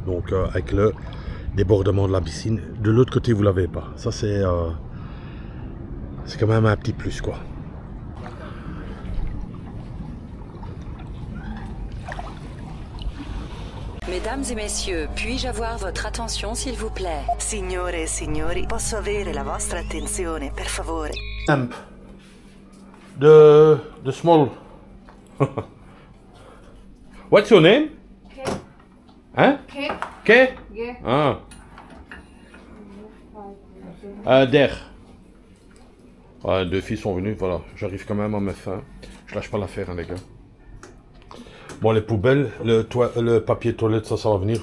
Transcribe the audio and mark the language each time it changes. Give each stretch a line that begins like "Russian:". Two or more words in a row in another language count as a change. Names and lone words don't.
French: Donc avec le débordement de la piscine. De l'autre côté, vous l'avez pas. Ça, c'est quand même un petit plus, quoi. Mesdames et messieurs, puis-je avoir votre attention, s'il vous plaît?
Italian: Signore e signori, posso avere la vostra attenzione, per favore?
English: Amp. The small. What's your name? Kate.
French: Hein? Kate.
English: Kay? Yeah. Ah. Der.
French: Ouais, 2 filles sont venues, voilà. J'arrive quand même à mes fins. Je lâche pas l'affaire, hein, les gars. Bon, les poubelles, le papier toilette, ça va venir.